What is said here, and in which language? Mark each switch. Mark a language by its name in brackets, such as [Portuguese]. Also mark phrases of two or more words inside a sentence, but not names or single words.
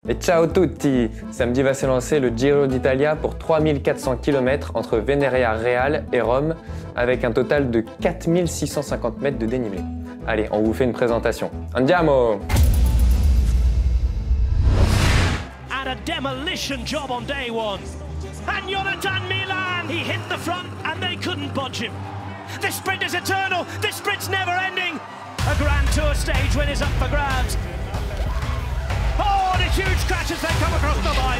[Italian] Et ciao tutti! [French] Samedi va s'élancer le Giro d'Italia pour 3400 km entre Veneria Real et Rome, avec un total de 4650 mètres de dénivelé. Allez, on vous fait une présentation. [Italian] Andiamo! [English] And a demolition job on day one. And Jonathan Milan, he hit the front and they couldn't budge him. This sprint is eternal, this sprint's never ending. A Grand Tour stage win is up for grabs. Oh, and a huge crash as they come across the line.